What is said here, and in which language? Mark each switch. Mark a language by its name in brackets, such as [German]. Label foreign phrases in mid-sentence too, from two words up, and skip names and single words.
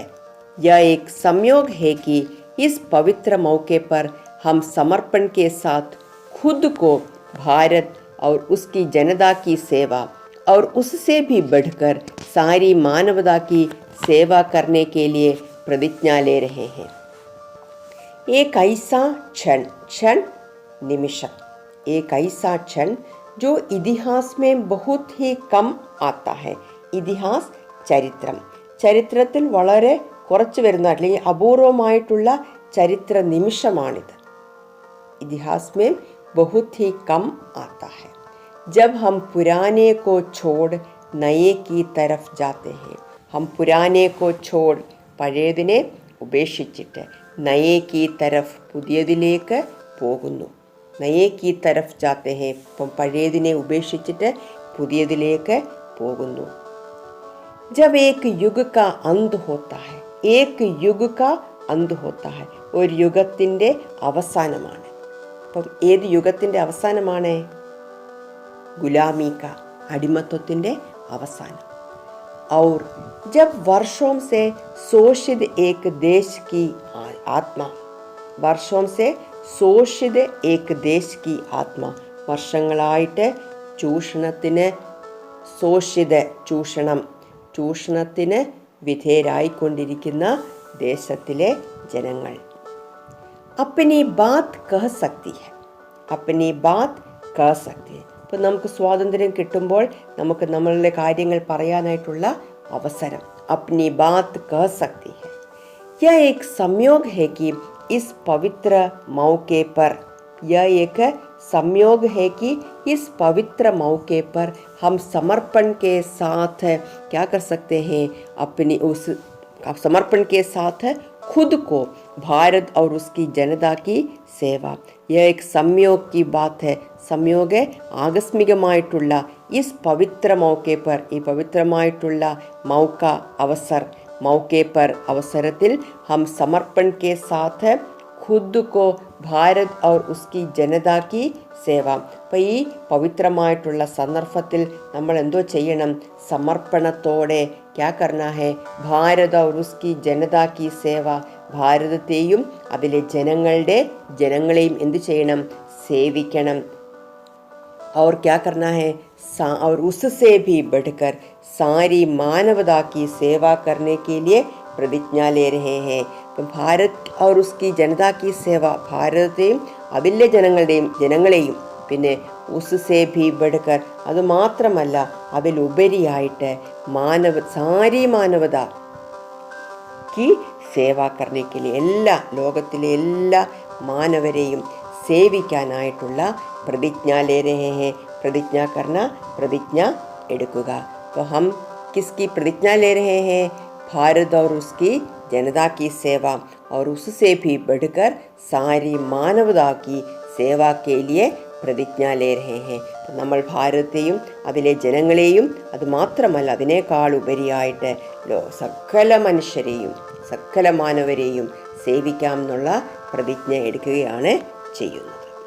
[Hindi] यह एक संयोग है कि इस पवित्र मौके पर हम समर्पण के साथ खुद को भारत और उसकी जनता की सेवा और उससे भी बढ़कर सारी मानवता की सेवा करने के लिए प्रतिज्ञा ले रहे हैं. एक ऐसा क्षण, क्षण निमिषम, एक ऐसा क्षण जो इतिहास में बहुत ही कम आता है. [Malayalam] ഇതിഹാസ് ചരിത്രം, ചരിത്രത്തിൽ വളരെ കുറച്ച് വരുന്ന അല്ലെങ്കിൽ അപൂർവമായിട്ടുള്ള ചരിത്ര നിമിഷമാണിത്. [Hindi] ഇതിഹാസ് में बहुत ही कम आता है. जब हम पुराने को छोड़ नए की तरफ जाते हैं. हम पुराने को छोड़ [Malayalam] പഴയതിനെ ഉപേക്ഷിച്ചിട്ട് [Hindi] नये की तरफ़ [Malayalam] പുതിയതിലേക്ക് പോകുന്നു. [Hindi] नये की तरफ़ जाते हैं. [Malayalam] ഇപ്പം പഴയതിനെ ഉപേക്ഷിച്ചിട്ട് പുതിയതിലേക്ക് പോകുന്നു. [Hindi] जब एक युग का अंत होता है. एक युग का अंत होता है. [Malayalam] ഒരു യുഗത്തിൻ്റെ അവസാനമാണ്. അപ്പം ഏത് യുഗത്തിൻ്റെ അവസാനമാണ്? [Hindi] गुलामी का, [Malayalam] അടിമത്വത്തിൻ്റെ അവസാനം. [Hindi] और जब वर्षों से शोषित एक देश की आत्मा, वर्षों से शोषित एक देश की आत्मा, [Malayalam] വർഷങ്ങളായിട്ട് ചൂഷണത്തിന് ചൂഷണത്തിന് വിധേയരായിക്കൊണ്ടിരിക്കുന്ന ദേശത്തിലെ ജനങ്ങൾ [Hindi] अपनी बात कह सकती है. अपनी बात कह सकती है. [Malayalam] ഇപ്പം നമുക്ക് സ്വാതന്ത്ര്യം കിട്ടുമ്പോൾ നമുക്ക് നമ്മളുടെ കാര്യങ്ങൾ പറയാനായിട്ടുള്ള അവസരം. [Hindi] अपनी बात कह सकती है. यह एक संयोग है कि इस पवित्र मौके पर, यह एक संयोग है कि इस पवित्र मौके पर हम समर्पण के साथ क्या कर सकते हैं? अपनी उस समर्पण के साथ खुद को भारत और उसकी जनता की सेवा. यह एक संयोग की बात है. സംയോഗ ആകസ്മികമായിട്ടുള്ള इस पवित्र मौके पर, [Malayalam] ഈ പവിത്രമായിട്ടുള്ള [Hindi] मौका अवसर, मौके पर അവസരത്തിൽ हम समर्पण के साथ खुद को भारत और उसकी जनता की सेवा. [Malayalam] അപ്പോൾ ഈ പവിത്രമായിട്ടുള്ള സന്ദർഭത്തിൽ നമ്മൾ എന്തോ ചെയ്യണം? [Hindi] സമർപ്പണത്തോടെ क्या करना है? भारत और उसकी जनता की सेवा, [Malayalam] ഭാരതത്തെയും അതിലെ ജനങ്ങളെയും എന്തു ചെയ്യണം? സേവിക്കണം. [Hindi] और क्या करना है? और उससे भी बढ़कर सारी मानवता की सेवा करने के लिए प्रतिज्ञा ले रहे हैं. तो भारत और उसकी जनता की सेवा, [Malayalam] ഭാരതത്തെയും അതിലെ ജനങ്ങളെയും പിന്നെ [Hindi] उससे भी बढ़कर, [Malayalam] അതുമാത്രമല്ല അതിലുപരിയായിട്ട് [Hindi] सारी मानवता की सेवा करने के लिए, [Malayalam] ലോകത്തിലെ എല്ലാ മാനവരെയും സേവിക്കാനായിട്ടുള്ള പ്രതിജ്ഞ [Hindi] ले रहे हैं. प्रतिज्ञा करना, [Malayalam] പ്രതിജ്ഞ എടുക്കുക. [Hindi] तो हम किसकी प्रतिज्ञा ले रहे हैं? भारत और उसकी जनता की सेवा और उससे भी बढ़कर सारी मानवता की सेवा के लिए प्रतिज्ञा ले रहे हैं. [Malayalam] നമ്മൾ ഭാരതത്തെയും അതിലെ ജനങ്ങളെയും അതുമാത്രമല്ല അതിനേക്കാൾ ഉപരിയായിട്ട് സകല മനുഷ്യരെയും സകല മാനവരെയും സേവിക്കാം എന്നുള്ള പ്രതിജ്ഞ എടുക്കുകയാണ് ചെയ്യുന്നത്.